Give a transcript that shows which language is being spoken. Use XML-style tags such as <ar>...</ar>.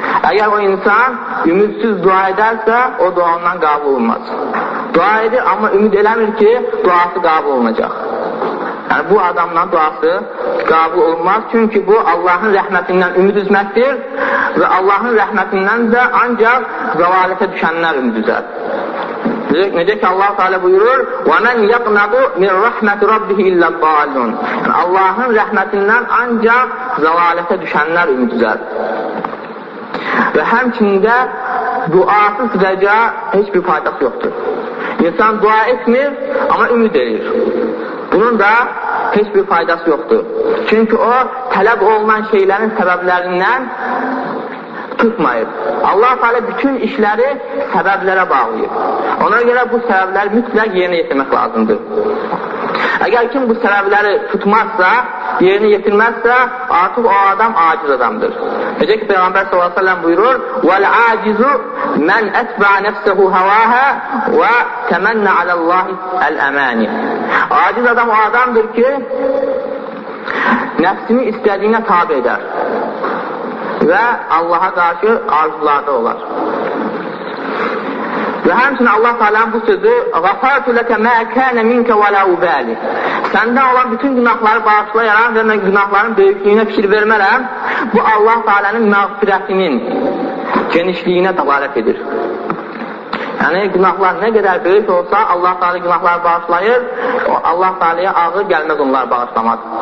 <az>Əgər o insan ümidsiz dua edərsə, o dua ondan qəbul olunmaz. Dua edir, amma ümid eləmir ki, duası qəbul olunacaq. Yəni, bu adamdan duası qəbul olunmaz. Çünki bu, Allahın rəhmətindən ümid üzməkdir və Allahın rəhmətindən də ancaq zəvalətə düşənlər ümid üzər. Necə ki, Allah Teala buyurur,</az> <ar>وَمَنْ يَقْنَقُ مِنْ رَحْمَةِ رَبِّهِ إِلَّا الضَّالُّونَ.</ar> <az>Allahın rəhmətindən ancaq zəvalətə düşənlər ümid üzər. Və həmçində duasız rəca heç bir faydası yoxdur. İnsan dua etmir, amma ümid edir. Bunun da heç bir faydası yoxdur. Çünki o, tələb olunan şeylərin səbəblərindən tutmayıb. Allah Teala bütün işləri səbəblərə bağlayıb. Ona görə bu səbəbləri mütləq yerinə yetirmək lazımdır. Əgər kim bu səbəbləri tutmazsa, yerini yetirməzsə, artıq o adam aciz adamdır. Necə ki, Peyğəmbər s.ə.v buyurur,</az> <ar>وَالْعَاجِزُ مَنْ أَتْبَعَ نَفْسَهُ هَوَاهَا وَتَمَنَّ عَلَى اللّٰهِ الْأَمَانِ.</ar> <az>Aciz adam o adamdır ki, nəfsini istədiyinə tabi edər və Allaha qarşı arzularda olar. Və həmçinin Allah Teala'nın bu sözü</az> <ar>غَفَرْتُ لَكَ مَا كَانَ مِنْكَ وَلَا اُبَالِ.</ar> <az>Səndən olan bütün günahları bağışlayaram və mən günahların böyüklüyünə fikir vermərəm. Bu Allah Teala'nın məğfirətinin genişliyinə dəlalət edir. Yəni günahlar nə qədər böyük olsa Allah Teala günahları bağışlayır, Allah Teala'ya ağır gəlməz onları bağışlamaz.</az>